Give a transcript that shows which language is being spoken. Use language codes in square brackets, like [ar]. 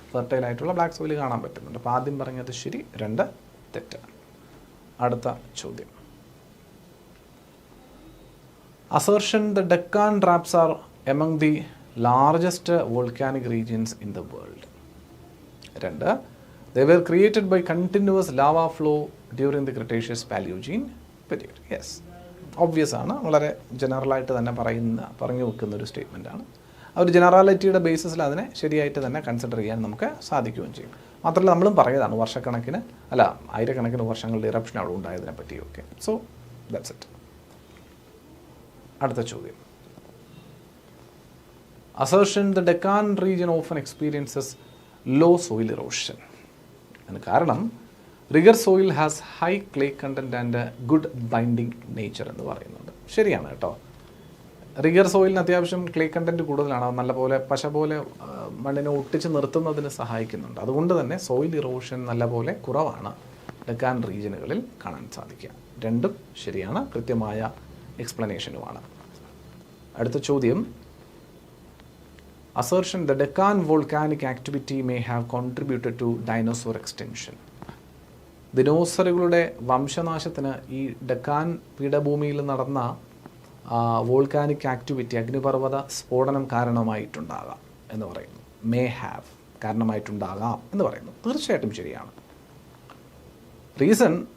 [ml] ഫെർട്ടൈലായിട്ടുള്ള black soil കാണാൻ പറ്റുന്നുണ്ട്. അപ്പോൾ ആദ്യം പറഞ്ഞത് ശരി, 2 തെറ്റ്. അടുത്ത ചോദ്യം. [en] Assertion. The Deccan traps are among the largest volcanic regions in the world. 2. They were created by continuous lava flow during the Cretaceous Paleogene period. Yes, obvious ആണ്. [ml] വളരെ ജനറലായിട്ട് തന്നെ പറഞ്ഞു വെക്കുന്ന ഒരു സ്റ്റേറ്റ്മെൻറ്റാണ്. ആ ഒരു ജനറാലിറ്റിയുടെ ബേസിസിൽ അതിനെ ശരിയായിട്ട് തന്നെ കൺസിഡർ ചെയ്യാൻ നമുക്ക് സാധിക്കുകയും ചെയ്യും. മാത്രമല്ല നമ്മളും പറയുന്നതാണ് വർഷക്കണക്കിന് ആയിരക്കണക്കിന് വർഷങ്ങളുടെ ഇറപ്ഷൻ അവിടെ ഉണ്ടായതിനെ പറ്റിയൊക്കെ. [en] So that's it. [ml] അടുത്ത ചോദ്യം. [en] Assertion. The Deccan region often experiences low soil erosion. [ml] കാരണം [en] regur soil has high clay content and good binding nature [ml] എന്ന് പറയുന്നുണ്ട്. ശരിയാണ് കേട്ടോ. റിഗർ സോയിലിന് അത്യാവശ്യം ക്ലേ കണ്ടൻറ്റ് കൂടുതലാണ്. നല്ലപോലെ പശ പോലെ മണ്ണിനെ ഒട്ടിച്ച് നിർത്തുന്നതിന് സഹായിക്കുന്നുണ്ട്. അതുകൊണ്ട് തന്നെ സോയിൽ ഇറോഷൻ നല്ലപോലെ കുറവാണ് ഡെക്കാൻ റീജിയനുകളിൽ കാണാൻ സാധിക്കുക. 2ഉം ശരിയാണ്. കൃത്യമായ എക്സ്പ്ലനേഷനുമാണ്. അടുത്ത ചോദ്യം. Assertion. [en] The Deccan volcanic activity may have contributed to dinosaur extinction. [ml] ദിനോസറുകളുടെ വംശനാശത്തിന് ഈ ഡെക്കാൻ പീഠഭൂമിയിൽ നടന്ന വോൾക്കാനിക് ആക്ടിവിറ്റി, അഗ്നിപർവ്വത സ്ഫോടനം കാരണമായിട്ടുണ്ടാകാം എന്ന് പറയുന്നു. മേ ഹാവ്, കാരണമായിട്ടുണ്ടാകാം എന്ന് പറയുന്നു. തീർച്ചയായിട്ടും ശരിയാണ്. റീസൺ.